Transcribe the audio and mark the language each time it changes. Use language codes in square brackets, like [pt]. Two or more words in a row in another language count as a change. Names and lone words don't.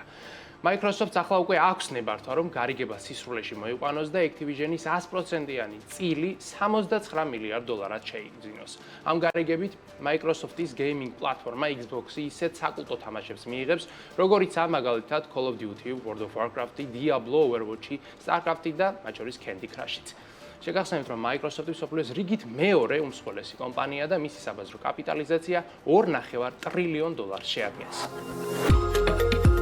[ka] Microsoft ახლა უკვე აქვს ნებართვა, რომ გარიგება სისრულეში მოიყვანოს და Activision-ის 100%-იანი წილი 69 მილიარდ დოლარად შეიგზინოს. ამ გარიგებით Microsoft-ის gaming პლატფორმა Xbox-ი ისეთ საკულტო თამაშებს მიიღებს, როგორიცაა მაგალითად Call of Duty, World of Warcraft, Diablo, Overwatch, StarCraft და მათ შორის Candy Crush-იც. შეგახსენებთ, რომ Microsoft-ი მსოფლიოს რიგით მეორე უმსხვილესი კომპანია და მისი საბაზრო კაპიტალიზაცია $2.5 ტრილიონ შეადგენს.